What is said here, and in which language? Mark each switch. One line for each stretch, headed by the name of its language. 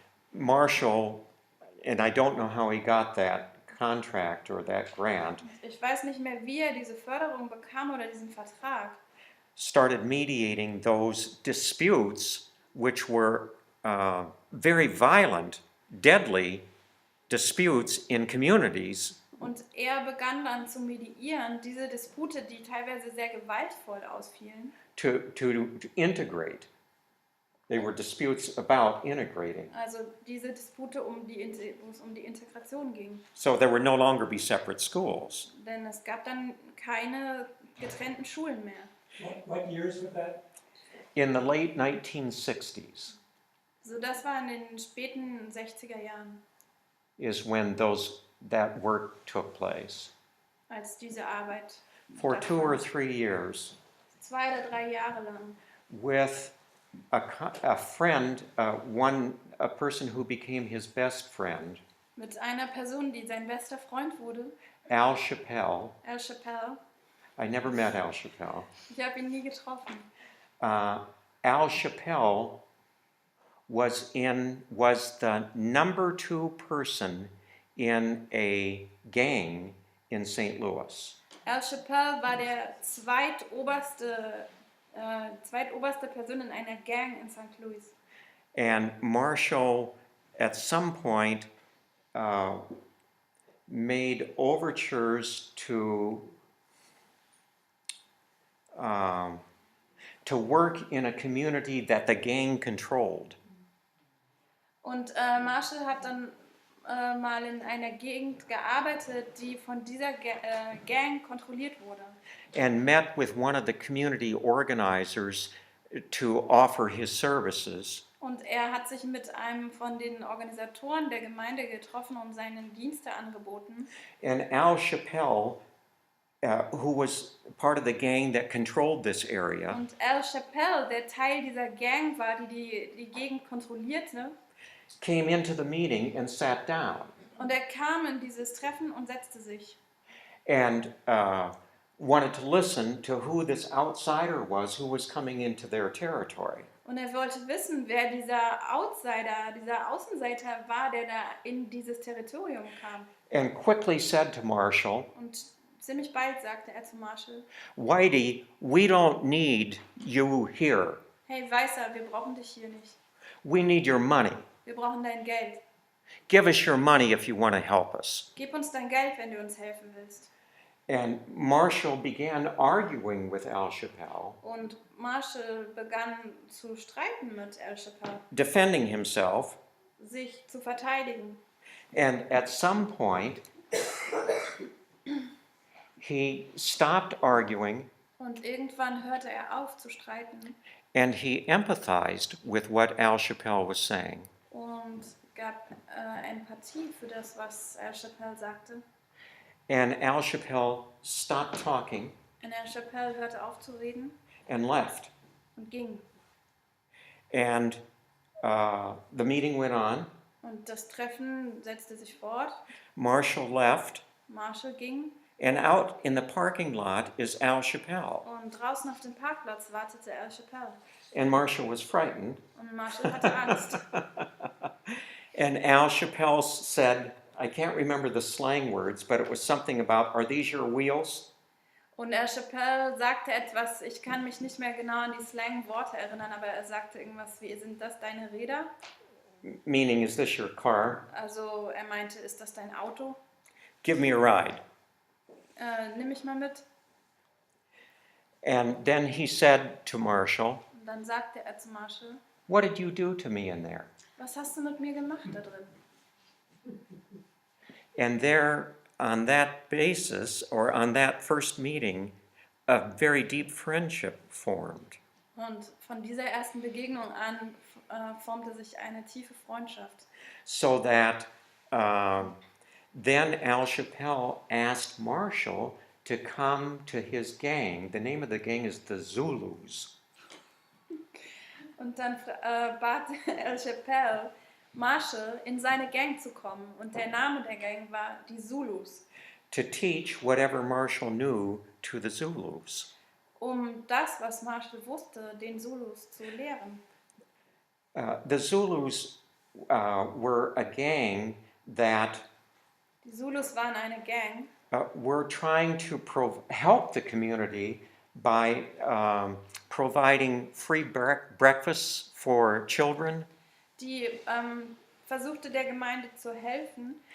English: Marshall, and I don't know how he got that contract or that grant,
German: Ich weiß nicht mehr, wie er diese Förderung bekam oder diesen Vertrag.
English: started mediating those disputes, which were very violent, deadly disputes in communities.
German: Und er begann dann zu mediieren, diese Dispute, die teilweise sehr gewaltvoll ausfielen,
English: To integrate. They were disputes about integrating.
German: also diese Dispute, wo es um die Integration ging.
English: So there would no longer be separate schools.
German: Denn es gab dann keine getrennten Schulen mehr.
English: What years was that? In the late 1960s
German: So, das war in den späten 60er Jahren,
English: is when that work took place.
German: als diese Arbeit
English: For 2 or 3 years,
German: 2 oder 3 Jahre lang
English: with a friend, a person who became his best friend,
German: mit einer Person, die sein bester Freund wurde,
English: Al Chappelle.
German: Al Chappelle.
English: I never met Al Chappelle.
German: Ich habe ihn nie getroffen.
English: Al Chappelle was the number 2 person in a gang in St. Louis.
German: Al Chappelle war der zweitoberste Person in einer Gang in St. Louis.
English: And Marshall, at some point, made overtures to to work in a community that the gang controlled.
German: Und Marshall hat dann mal in einer Gegend gearbeitet, die von dieser Gang kontrolliert wurde.
English: And met with one of the community organizers to offer his services.
German: Und er hat sich mit einem von den Organisatoren der Gemeinde getroffen und seine Dienste angeboten.
English: And Al Chappelle, who was part of the gang that controlled this area,
German: Und Al Chappelle, der Teil dieser Gang war, die Gegend kontrollierte,
English: came into the meeting and sat down.
German: und er kam in dieses Treffen und setzte sich.
English: And wanted to listen to who this outsider was who was coming into their territory.
German: Und er wollte wissen, wer dieser Outsider, dieser Außenseiter war, der da in dieses Territorium kam.
English: And quickly said to Marshall,
German: Und ziemlich bald sagte er zu Marshall:
English: Whitey, we don't need you here.
German: Hey Weißer, wir brauchen dich hier nicht.
English: We need your money.
German: Wir brauchen dein Geld.
English: Give us your money if you want to help us.
German: Gib uns dein Geld, wenn du uns helfen willst.
English: And Marshall began arguing with Al Chappelle,
German: Und Marshall begann zu streiten mit Al Chappelle,
English: defending himself.
German: sich zu verteidigen.
English: And at some point, he stopped arguing
German: Und irgendwann hörte er auf zu streiten
English: and he empathized with what Al Chappelle was saying.
German: und gab Empathie für das, was Al Chappelle sagte.
English: And Al Chappelle stopped talking
German: Und Al Chappelle hörte auf zu reden
English: and left.
German: und ging.
English: And the meeting went on.
German: Und das Treffen setzte sich fort.
English: Marshall left.
German: Marshall ging.
English: And out in the parking lot is Al Chappelle.
German: Und draußen auf dem Parkplatz wartete Al Chappelle.
English: And Marshall was frightened.
German: Und Marshall hatte Angst.
English: And Al Chappelle said, I can't remember the slang words, but it was something about, are these your wheels?
German: Und Al Chappelle sagte etwas, ich kann mich nicht mehr genau an die Slang-Worte erinnern, aber er sagte irgendwas wie, sind das deine Räder?
English: Meaning, is this your car?
German: Also er meinte, ist das dein Auto?
English: Give me a ride.
German: Nimm mich mal mit.
English: And then he said to Marshall,
German: Und dann sagte er zu Marshall,
English: what did you do to me in there?
German: was hast du mit mir gemacht da drin?
English: And there, on that basis, or on that first meeting, a very deep friendship formed.
German: Und von dieser ersten Begegnung an formte sich eine tiefe Freundschaft.
English: So that then Al Chappelle asked Marshall to come to his gang. The name of the gang is the Zulus.
German: Und dann bat Al Chappelle Marshall, in seine Gang zu kommen. Und der Name der Gang war die Zulus.
English: To teach whatever Marshall knew to the Zulus.
German: Um das, was Marshall wusste, den Zulus zu lehren.
English: The Zulus were a gang that
German: Die Zulus waren eine Gang,
English: were trying to help the community by providing free breakfasts for children.
German: die versuchte der Gemeinde zu helfen,